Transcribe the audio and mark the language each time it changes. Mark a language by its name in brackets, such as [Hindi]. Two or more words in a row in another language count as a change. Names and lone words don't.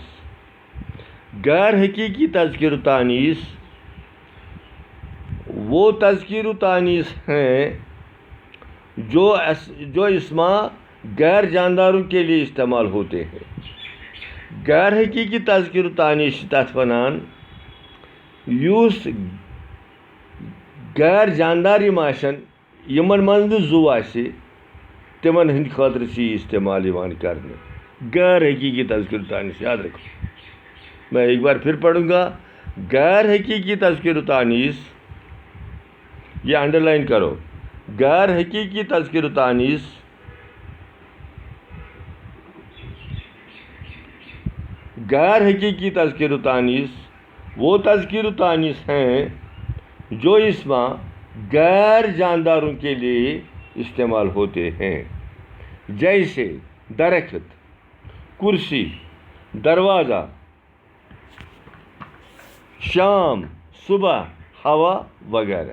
[Urdu] غیر حقیقی تذکیر و تانیث وہ تذکیر و تانیث ہیں جو اسما غیر جانداروں کے لیے استعمال ہوتے ہیں۔ [Kashmiri] غیر حقیقی تذکیر و تانیث تتھ ونان یُس غیر جاندار یِم آسن یمن منٛز نہٕ زُو آسہِ تمن ہٕنٛدِ خٲطرٕ چھِ یہ استعمال یوان کرنہٕ۔ [Urdu] غیر حقیقی تذکیر و تانیث یاد رکھو، میں ایک بار پھر پڑھوں گا۔ غیر حقیقی تذکیر و تانیث، یہ انڈر لائن کرو، غیر حقیقی تذکیر و تانیث غیر حقیقی تذکیر و تانیث وہ تذکیر و تانیث ہیں جو اسما غیر جانداروں کے لیے استعمال ہوتے ہیں، جیسے درخت، کرسی، دروازہ، شام، صبح، ہوا وغیرہ۔